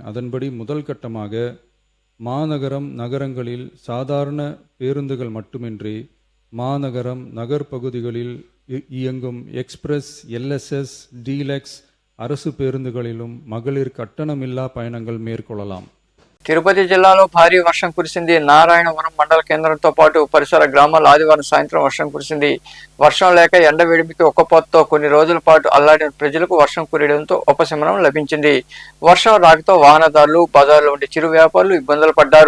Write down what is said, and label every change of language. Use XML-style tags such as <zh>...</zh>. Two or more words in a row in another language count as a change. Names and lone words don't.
<ta>அதன்படி முதல் கட்டமாக மாநகரம் நகரங்களில் சாதாரண பேருந்துகள் மட்டுமின்றி மாநகரம் நகர்பகுதிகளில் இயங்கும் எக்ஸ்பிரஸ், எல்எஸ்எஸ், டீலக்ஸ் அரசு பேருந்துகளிலும் மகளிர் கட்டணமில்லா பயணங்கள் மேற்கொள்ளலாம்.</ta> <te>తిరుపతి జిల్లాలో భారీ వర్షం కురిసింది. నారాయణవరం మండల కేంద్రంతో పాటు పరిసర గ్రామాల్లో ఆదివారం సాయంత్రం వర్షం కురిసింది. వర్షం లేక ఎండవేడిమికి ఒక్కపోతతో కొన్ని రోజుల పాటు అల్లాడిన ప్రజలకు వర్షం కురియడంతో ఉపశమనం లభించింది. వర్షం రాకతో వాహనదారులు, బజార్లో ఉండే చిరు వ్యాపారులు ఇబ్బందులు పడ్డారు.</te>